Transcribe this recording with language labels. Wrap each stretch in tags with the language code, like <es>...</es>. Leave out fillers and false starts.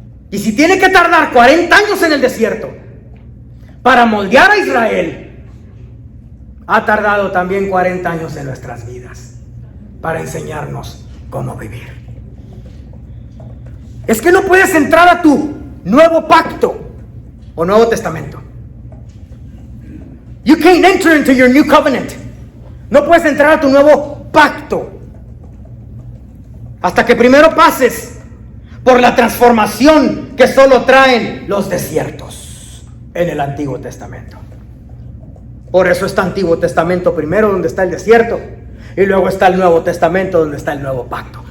<es>Y si tiene que tardar 40 años en el desierto para moldear a Israel, ha tardado también 40 años en nuestras vidas para enseñarnos cómo vivir. Es que no puedes entrar a tu nuevo pacto o Nuevo Testamento.</es> <en>You can't enter into your new covenant.</en> <es>No puedes entrar a tu nuevo pacto hasta que primero pases por la transformación que solo traen los desiertos en el Antiguo Testamento. Por eso está Antiguo Testamento primero, donde está el desierto, y luego está el Nuevo Testamento, donde está el nuevo pacto.</es>